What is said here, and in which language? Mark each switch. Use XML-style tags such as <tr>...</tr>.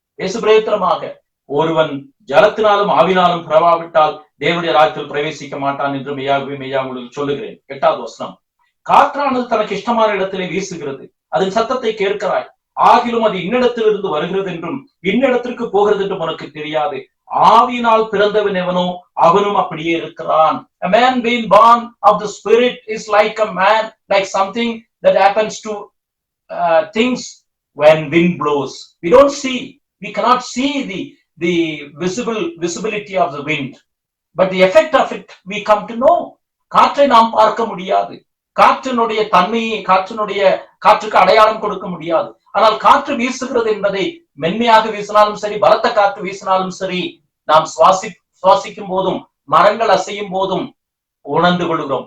<ta>இயேசு பிரயோஜனமாக, ஒருவன் ஜலத்தினாலும் ஆவினாலும் பிறவாவிட்டால் தேவனுடைய ராஜ்யத்தில் பிரவேசிக்க மாட்டான் என்று மெய்யாகவே உங்களுக்கு சொல்லுகிறேன். 8வது வசனம். காற்றானது தனக்கு இஷ்டமான இடத்திலே வீசுகிறது, அதன் சத்தத்தை கேட்கிறாய், ஆகிலும் அது இன்னிடத்திலிருந்து வருகிறது என்றும் இன்னிடத்திற்கு போகிறது என்றும் உனக்கு தெரியாது. ஆவியினால் பிறந்தவன் எவனோ அவனும் அப்படியே இருக்கிறான்.</ta> <en>A man being born of the Spirit is like a man, like something that happens to things when wind blows. We cannot see the visibility of the wind, but the effect of it we come to know.</en> <ta>காற்றை நாம் பார்க்க முடியாது, காற்றினுடைய தன்மையை காற்றுக்கு அடையாளம் கொடுக்க முடியாது. ஆனால் காற்று வீசுகிறது என்பதை மென்மையாக வீசினாலும் சரி, பலத்த காற்று வீசினாலும் சரி, நாம் சுவாசிக்கும் போதும் மரங்கள் அசையும் போதும் உணர்ந்து கொள்கிறோம்.</ta>